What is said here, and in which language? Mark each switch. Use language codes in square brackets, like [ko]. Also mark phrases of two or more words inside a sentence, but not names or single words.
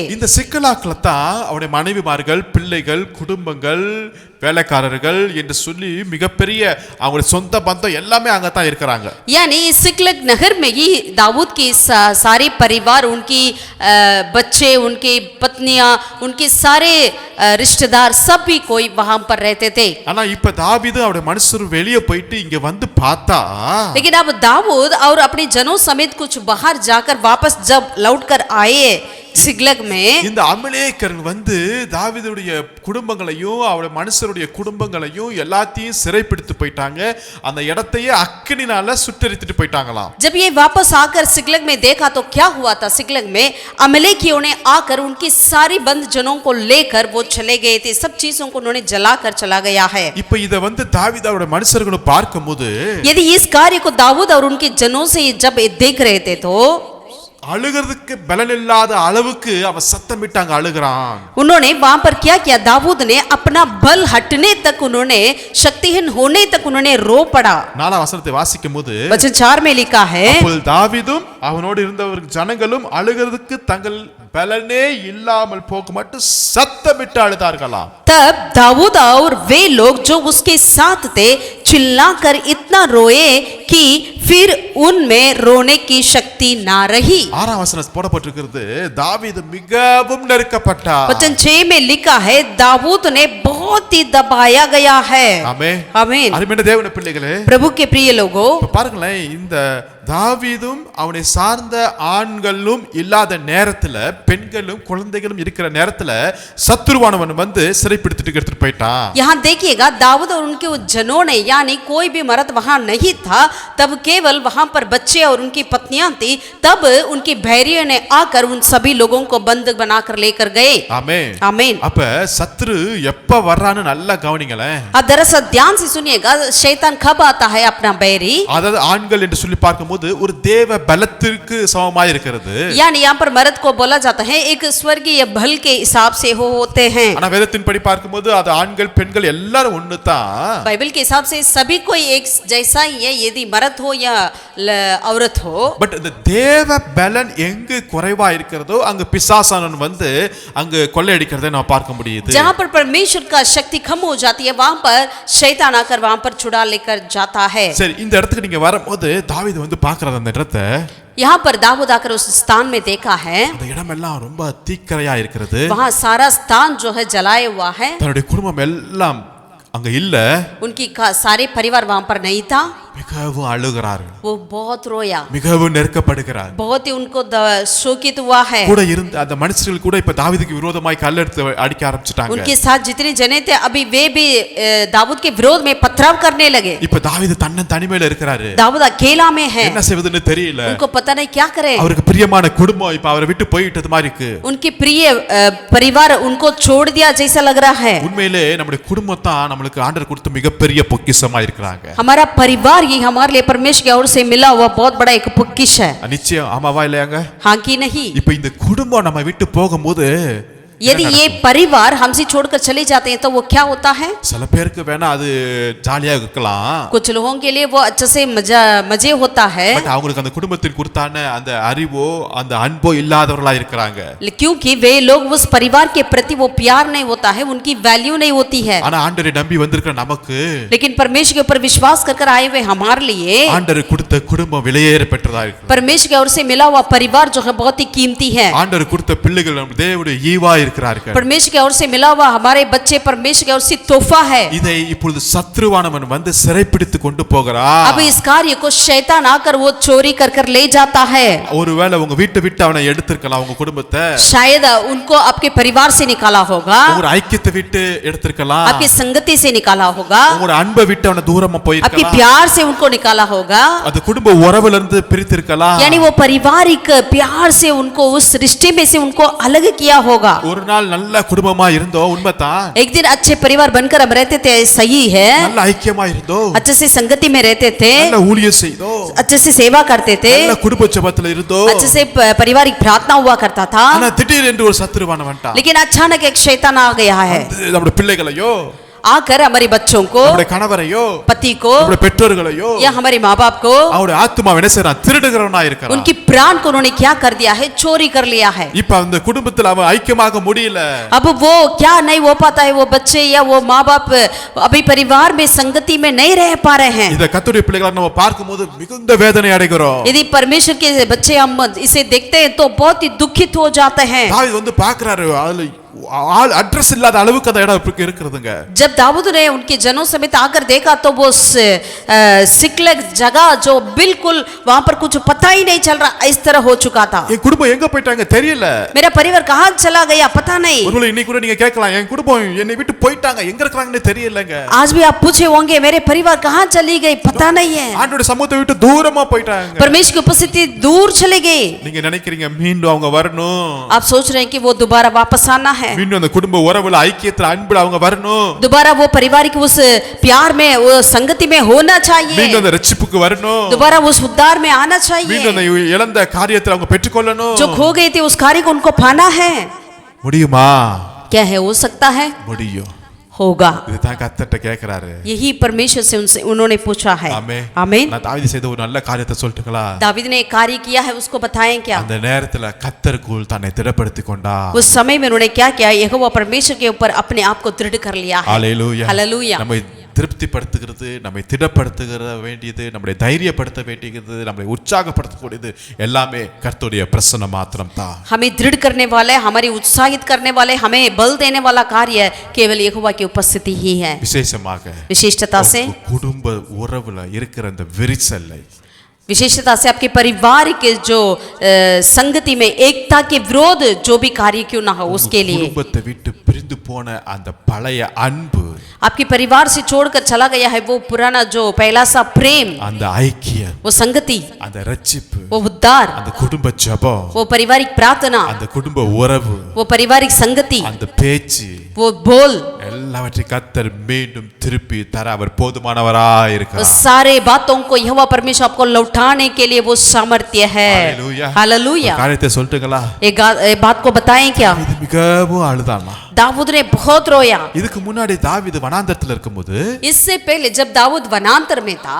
[ta] இந்த சிக்கலாக்குல தான் அவருடைய மனைவிமார்கள், பிள்ளைகள், குடும்பங்கள், வேலைக்காரர்கள் என்று சொல்லி மிகப்பெரிய அவங்களுடைய சொந்த பந்தம் எல்லாமே அங்க தான் இருக்கிறாங்க. [hi] यानी सिकलग नगर में ही दाऊद की सारे परिवार, उनकी बच्चे, उनकी पत्नियां, उनके सारे रिश्तेदार सभी कोई वहां पर रहते थे. [ta] ஆனா இப்ப தாவீது அவருடைய மனுஷர் வெளியே போயிட்டு இங்க வந்து பார்த்தா, [hi] लेकिन अब दाऊद और अपने जनों समेत कुछ बाहर जाकर वापस जब लौटकर आए सिगलग में, [ta] இந்த அமலேக்கர்கள் வந்து தாவீதுடைய குடும்பங்களையும் அவருடைய மனுஷருடைய குடும்பங்களையும் எல்லாத்தையும் சிறைப்பிடித்து போயிட்டாங்க. அந்த இடத்தையே அக்கினினால சுட்டெரித்துட்டு போயிட்டாங்களாம். [hi] जब ये वापस आकर सिगलग में देखा तो क्या हुआ था? सिगलग में अमलेकियों ने आकर उनकी सारी बंद जनों को लेकर वो चले गए थे. सब चीजों को उन्होंने जलाकर चला गया है. [ta] இப்ப இத வந்து தாவீது அவருடைய மனுஷர்களும் பார்க்கும்போது, [hi] यदि इस कार्य को दाऊद और उनके जनों से जब देख रहे थे तो [ta] அழுகிறதுக்கு பலன் இல்லாத அளவுக்கு அவன் சத்தமிட்டாங்க, அழுகிறான். [hi] उन्होंने वहां पर क्या किया? दाऊद ने अपना बल हटने तक, उन्होंने शक्तिहीन होने तक उन्होंने रो पड़ा. [ta] 4 வசனத்தை வாசிக்கும்போது, [hi] वचन 4 में लिखा है, [ta] அப்பொழுது தாவீதும் அவனோடு இருந்தவர் ஜனங்களும் அழுகிறதுக்கு தங்கள் பலனே இல்லாமல் போக மட்டும் சத்தமிட்டு அழுதார்களாம். [hi] तब दाऊद और वे लोग जो उसके साथ थे चिल्लाकर इतना रोए कि फिर उनमें रोने की शक्ति ना रही. [ta] 6 வசனம் போடப்பட்டிருக்கிறது, தாவீது மிகவும் நெருக்கப்பட்டார். [hi] वचन 6 में लिखा है, दाऊद ने बहुत ही दबाया गया है. [ta] ஆமென். [hi] आमीन. [ta] அருமையான தேவனுடைய பிள்ளைகளே, [hi] प्रभु के प्रिय लोगों, [ta] இப்ப பாருங்களேன், இந்த தாவீதும் அவனை சார்ந்த ஆண்களும் இல்லாத நேரத்துல, பெண்களும் குழந்தைகளும் இருக்கிற நேரத்துல சத்துருவானவன் வந்து சிறைப்பிடித்துட்டு எடுத்துட்டு போயிட்டான். [hi] यहाँ देखिएगा, दाऊद और उनके जनों ने, यानी कोई भी मर्द वहां नहीं था, तब केवल वहां पर बच्चे और उनकी पत्नी पत्नियां थी, तब उनके भैरियों ने आकर उन सभी लोगों को बंद बनाकर लेकर गए। [ta] ஆமென். [hi] आमीन। [ta] அப்ப சத்ரு எப்ப வர்றான்னு நல்லா கவனிங்களேன். [hi] अब दरअसल ध्यान से सुनिएगा, शैतान कब आता है अपना बैरी। [ta] அதாவது ஆண்கள் என்று சொல்லி பார்க்கும்போது ஒரு தேவ பலத்திற்கு சமமாய் இருக்கிறது. [hi] यानी यहाँ पर मर्द को बोला जाता है एक स्वर्गीय बल के हिसाब से होते हैं। [ta] ஆனா வேதத்தின்படி பார்க்கும்போது அது ஆண்கள் பெண்கள் எல்லாரும் ஒண்ணுதான். [hi] बाइबल के हिसाब से सभी कोई एक जैसा ही है, यदि मर्द हो या औरत हो। [ta] பட் இந்த தேவ பலன் எங்கு குறைவா இருக்கிறதோ அங்க பிசாசானவன் வந்து அங்க கொள்ளையடிக்கிறதை நான் பார்க்க முடியுது. [hi] जहाँ पर परमेश्वर का शक्ति कम हो जाती है, वहाँ पर शैतान आकर वहाँ पर चुड़ा लेकर जाता है। [ta] சரி, இந்த இடத்துக்கு நீங்க வரும்போது தாவீது வந்து பார்க்கறாரு அந்த இடத்தை. [hi] यहाँ पर दाऊद आकर उस स्थान में देखा है, [ta] அந்த இடமெல்லாம் ரொம்ப தீக்கரையா இருக்கிறது. [hi] वहाँ सारा स्थान जो है जलाया हुआ है। [ta] தன்னுடைய குடும்பம் எல்லாம் அங்க இல்ல. [hi] उनकी सारे परिवार वहाँ पर नहीं था। [ta] மிகவும் அழுகிறார். [hi] वो बहुत रोया, [ta] மிகவும் நெருக்கப்படுகிறார். [hi] बहुत ही उनको शोकित हुआ है। [ta] கூட இருந்த அந்த மனுஷர்கள் கூட இப்ப தாவீதுக்கு விரோதமாய் கல்லெடுத்து அடிக்க ஆரம்பிச்சிட்டாங்க. [hi] उनके साथ जितने जने थे अभी वे भी दाऊद के विरोध में पथराव करने लगे। [ta] இப்ப தாவீது தனிமையில இருக்கிறாரு. [hi] दाऊद अकेला में है, [ta] என்ன செய்வதுன்னு தெரியல. [hi] उनको पता नहीं क्या करे। [ta] அவருக்கு பிரியமான குடும்பம் இப்ப அவரை விட்டு போயிட்டது மாதிரி இருக்கு. [hi] उनके प्रिय परिवार उनको छोड़ दिया जैसा लग रहा है। [ta] உண்மையிலே நம்முடைய குடும்பம் தான் நமக்கு ஆண்டவர் கொடுத்த மிகப்பெரிய பொக்கிஷமா இருக்கிறாங்க. [hi] हमारा परिवार ये हमारे लिए परमेश्वर की ओर से मिला हुआ बहुत बड़ा एक பொக்கிஷ है। [ta] நிச்சயம் ஆமாவா இல்லையாங்க? [hi] हाँ कि नहीं? [ta] இப்ப இந்த குடும்பம் நம்ம விட்டு போகும்போது [hi] यदि ये परिवार हमसे छोड़कर चले जाते हैं तो वो क्या होता है? [ta] சில பேருக்கு வேணா அது ஜாலியா இருக்கலாம். [hi] कुछ लोगों के लिए वो अच्छे से मजे होता है, [ta] பட் அவங்களுக்கு அந்த குடும்பத்தின் குறித்தான அந்த அறிவோ அந்த அன்போ இல்லாதவர்களா இருக்கிறாங்க. [hi] क्योंकि वे लोग उस परिवार के प्रति वो प्यार नहीं होता है, उनकी वैल्यू नहीं होती है। [ta] ஆனா ஆண்டவரை நம்பி வந்திருக்கிற நமக்கு, [hi] लेकिन परमेश्वर के ऊपर विश्वास कर आए हुए हमारे लिए [ta] ஆண்டவர் கொடுத்த குடும்பம் விலையேற பெற்றதா இருக்கு. [hi] परमेश्वर की ओर से मिला हुआ परिवार जो है बहुत ही कीमती है। [ta] ஆண்டவர் கொடுத்த பிள்ளைகள் நம்ம தேவனுடைய ஈவா இருக்கிறார்கள். [hi] परमेश्वर की ओर से मिला हुआ हमारे बच्चे परमेश्वर की ओर से तोहफा है। [ta] இதை இப்பொழுது சத்ருவானவன் வந்து சிறைப்பிடித்து கொண்டு போகிறான். [hi] अब इस कार्य को शैतान आकर वो चोरी कर ले जाता है। [ta] ஒருவேளை உங்க வீட்டை விட்டு அவனை எடுத்திருக்கலாம், உங்க குடும்பத்தை [hi] शायद उनको आपके परिवार से निकाला होगा, [ta] உங்க ஐக்கியத்தை விட்டு எடுத்திருக்கலாம், [hi] आपकी संगति से निकाला होगा, [ta] உங்க अன்பை விட்டு அவனை தூரமா [hi] आपके [ta] போயிருக்கலாம், [hi] प्यार से उनको निकाला होगा, [ta] அது குடும்ப உறவுல இருந்து பிரித்திருக்கலாம். [hi] यानी वो पारिवारिक प्यार से उनको उस रिश्ते में से उनको अलग किया होगा। [ta] ஒரு நாள் நல்ல குடும்பமா இருந்தோம், உண்மைதான். [hi] एक दिन अच्छे परिवार बनकर हम रहते थे, सही है, [ta] நல்ல ஐக்கியமா இருந்தோம், [hi] अच्छे से संगति में रहते थे, [ta] நல்ல ஊழியம் செய்தோம், [hi] अच्छे से सेवा करते थे, [ta] நல்ல குடும்ப ஜெபத்துல இருந்தோம். [hi] अच्छे से पारिवारिक प्रार्थना हुआ करता था। [ta] ஆனா திடீரென்று ஒரு சத்துருவான வந்துட்டான். [hi] लेकिन अचानक एक शैतान आ गया है, [ta] நம்முடைய பிள்ளைகளையோ [hi] आकर हमारे बच्चों को, [ta] நம்முடைய கணவரையோ [hi] पति को [ta] நம்முடைய பெற்றோர்களையோ [hi] या हमारे माँ बाप को, [ta] அவருடைய ஆத்துமாவை என்ன செய்றான்? திருடுகிறவனா இருக்கிறான். [hi] उनकी प्राण को उन्होंने क्या कर दिया है? चोरी कर लिया है। [ta] இப்ப அந்த குடும்பத்துல அவன் ஐக்கியமாக முடியல. [hi] अब वो क्या नहीं हो पाता है, वो बच्चे या वो माँ बाप अभी परिवार में संगति में नहीं रह पा रहे हैं। [ta] இத கர்த்தருடைய பிள்ளைகளா நம்ம பார்க்கும்போது மிகுந்த வேதனை அடைகிறோம். [hi] यदि परमेश्वर के बच्चे हम इसे देखते हैं तो बहुत ही दुखित हो जाते हैं। [ta] தாவீது வந்து பார்க்கறாரு, அதுல அட்ரஸ் இல்லாத அளவுக்கு அந்த இடம் இருக்குதுங்க. [hi] जब दाऊद ने उनके जनों समेत आकर देखा तो वो सिकलग जगह जो बिल्कुल वहां पर कुछ पता ही नहीं चल रहा, इस तरह हो चुका था। [ta] என் குடும்பம் எங்க போயிட்டாங்க தெரியல. [hi] मेरा परिवार कहाँ चला गया पता नहीं। [ta] ஒருவேளை இன்னைக்கு கூட நீங்க கேட்கலாம், என் குடும்பம் என்னை விட்டு போயிட்டாங்க, எங்க இருக்காங்கன்னு தெரியலங்க. [hi] आज भी आप पूछे होंगे मेरे परिवार कहाँ चली गई, पता नहीं है। [ta] ஆண்டவருடைய சமூகத்தை விட்டு தூரமா போயிட்டாங்க. [hi] परमेश्वर की उपस्थिति दूर चली गई। [ta] நீங்க நினைக்கிறீங்க மீண்டும் அவங்க வரணும், [hi] आप सोच रहे हैं कि वो दोबारा वापस आना है, [ta] மீண்டும் அந்த குடும்ப உறவுல ஐக்கியத்துல அன்புல அவங்க வரணும், [hi] दोबारा वो परिवार की उस प्यार में वो संगति में होना चाहिए, [ta] மீண்டும் அந்த ரட்சிப்புக்கு வரணும், [hi] दोबारा उस उद्धार में आना चाहिए, [ta] மீண்டும் அந்த இழந்த காரியத்தை அவங்க பெற்றுக்கொள்ளணும். [hi] जो खो गई थी उस कार्य को उनको पाना है। [ta] முடியுமா? [hi] क्या है, हो सकता है, [ta] முடியும். [hi] होगा। [ta] இதுதான் கர்த்தர்ட்ட கேக்குறாரு. [hi] यही परमेश्वर से उनसे उन्होंने पूछा है। [ta] ஆமென். [hi] आमीन। [ta] நான் தாவீது செய்த ஒரு நல்ல காரியத்தை சொல்லட்டுங்களா? [hi] दावीद ने एक कार्य किया है, उसको बताएं क्या? [ta] அந்த நேரத்துல கர்த்தருக்குள் தன்னை திடப்படுத்திக் கொண்டார். [hi] उस समय में उन्होंने क्या किया? यहोवा परमेश्वर के ऊपर अपने आप को दृढ़ कर लिया है। [ta] ஹalleluya. [hi] हालेलुया। [ta] நம்மை திருப்திப்படுத்துகிறது, நம்மை திடப்படுத்துகிற வேண்டியது, நம்மை தைரியப்படுத்த வேண்டியது, நம்மை உற்சாகப்படுத்தக்கூடியது எல்லாமே கர்த்தருடைய பிரசன்னம் மாத்திரம் தான். [hi] हमें दृढ़ करने वाले, हमारी उत्साहित करने वाले, हमें बल देने वाला कार्य केवल यहोवा की उपस्थिति ही है। [ta] விசேஷமாக [hi] विशिष्टता से [ta] குடும்ப உறவுல இருக்கிற அந்த விரிசலை [hi] विशेषता से आपके परिवार के जो संगति में एकता के विरोध जो भी कार्य क्यों ना हो उसके लिए [ta] குடும்பத்தை விட்டு பிரிந்து போன அந்த பழைய அன்பு [hi] आपके परिवार से छोड़कर चला गया है वो पुराना जो पहला सा प्रेम [ta] அந்த ஐக்கியம் [hi] वो संगति [ta] அந்த ரட்சிப்பு [hi] वो उद्धार [ta] அந்த குடும்ப ஜெபம் [hi] वो पारिवारिक प्रार्थना [ta] அந்த குடும்ப உறவு [hi] वो पारिवारिक संगति [ta] அந்த பேச்சு [hi] वो बोल [ta] எல்லாவற்றையும் கர்த்தர் மீண்டும் திருப்பி தர அவர் போதுமானவராய் [hi] वो [ta] இருக்கிறார் [hi] सारे बातों को यहोवा परमेश्वर आपको लौटाने के लिए वो सामर्थ्य है हालेलुया हालेलुया [ta] காரியத்தை சொல்லட்டுங்களா [hi] एक बात को बताएं क्या [ta] இது மிகவும் அழுதானா [hi] दाऊद ने बहुत रोया [ta] இதுக்கு முன்னாடி தாவீது வனாந்தரத்துல இருக்கும்போது [hi] इससे पहले जब दाऊद वनांतर में था